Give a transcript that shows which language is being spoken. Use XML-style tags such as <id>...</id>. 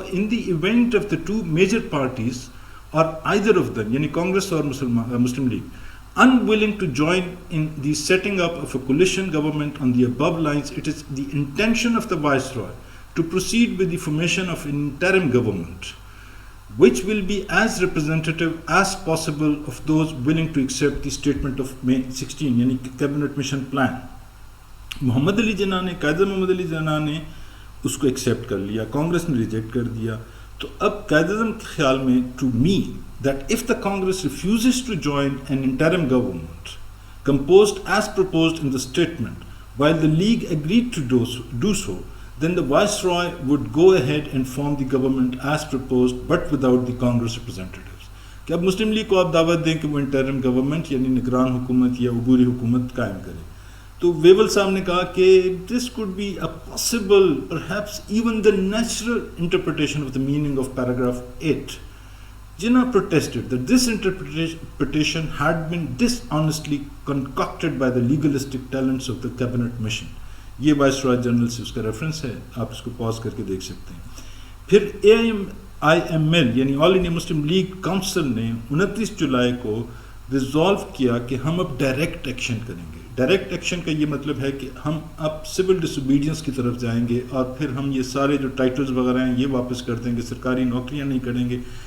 <en>the event of the two major parties اور either of them،</en> <ur>یعنی کانگریس اور مسلم league,</ur> <en>unwilling to join in the setting up of a coalition government on the above lines, it is the intention of the Viceroy to proceed with the formation of an interim government, which will be as representative as possible of those willing to accept the statement of May 16، یعنی cabinet mission plan.</en> <ur>محمد علی جناح نے، قائد محمد علی جناح نے اس کو accept کر لیا، کانگریس نے reject کر دیا. تو اب قائد اعظم کے خیال میں،</ur> <en>To me, that if the Congress refuses to join an interim government composed as proposed in the statement, while the League agreed to do so, then the Viceroy would go ahead and form the government as proposed but without the Congress representatives.</en> <ur>کہ اب مسلم league کو آپ دعوت دیں کہ وہ interim government یعنی نگران حکومت یا عبوری حکومت قائم کرے. تو ویول صاحب نے کہا کہ</ur> <en>this could be a possible, perhaps even the natural interpretation of the meaning of paragraph 8. Jinnah protested that this interpretation had been dishonestly concocted by the legalistic talents of the cabinet mission.</en> <ur>یہ voice رائے general سے اس کا reference ہے، آپ اس کو پاز کر کے دیکھ سکتے ہیں. پھر AIML یعنی آل انڈیا مسلم لیگ کونسل نے 29 جولائی کو ریزالو کیا کہ ہم اب ڈائریکٹ ایکشن کریں گے. ڈائریکٹ ایکشن کا یہ مطلب ہے کہ ہم اب سول ڈس اوبیڈینس کی طرف جائیں گے، اور پھر ہم یہ سارے جو ٹائٹلز وغیرہ ہیں یہ واپس کر دیں گے، سرکاری نوکریاں نہیں کریں گے.</ur>